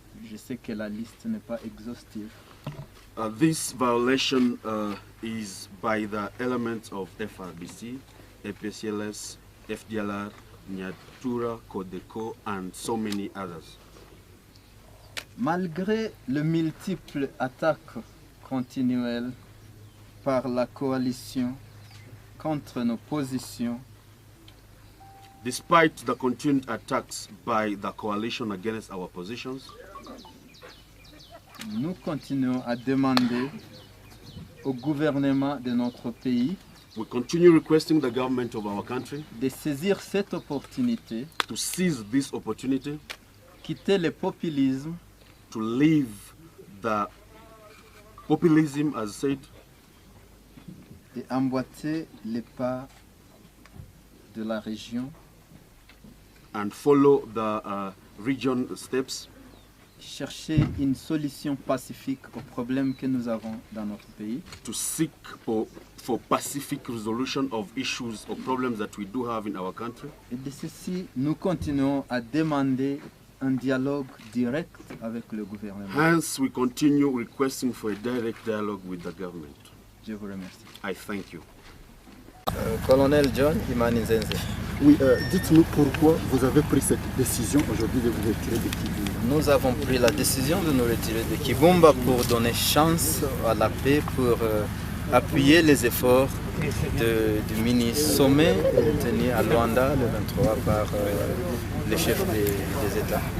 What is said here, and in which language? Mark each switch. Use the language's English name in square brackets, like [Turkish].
[French] Je sais que la liste n'est pas exhaustive. [English] This violation is by the elements of FRDC, APCLS, FDLR, Nyatura, Codeco, and so many others. [French] Malgré les multiples attaques continuelles par la coalition contre nos positions, [English] Despite the continued attacks by the coalition against our positions, [French] nous continuons à demander au gouvernement de notre pays [English] we continue requesting the government of our country [French] de saisir cette opportunité, [English] to seize this opportunity, [French] quitter le populisme [English] to leave the populism, as said, [French] et emboîter les pas de la région, [English] and follow the region steps, [French] chercher une solution pacifique aux problèmes que nous avons dans notre pays, [English] to seek for pacific resolution of issues or problems that we do have in our country. [French] et de ceci, nous continuons à demander un dialogue direct avec le gouvernement. [English] Hence, we continue requesting for a direct dialogue with the government. [French] Je vous remercie. [English] I thank you. Colonel John Imani Nzenze. [French] Oui, dites-nous pourquoi vous avez pris cette décision aujourd'hui de vous retirer de Kibumba. Nous avons pris la décision de nous retirer de Kibumba pour donner chance à la paix, pour appuyer les efforts du mini-sommet tenu à Luanda le 23 par les chefs des États.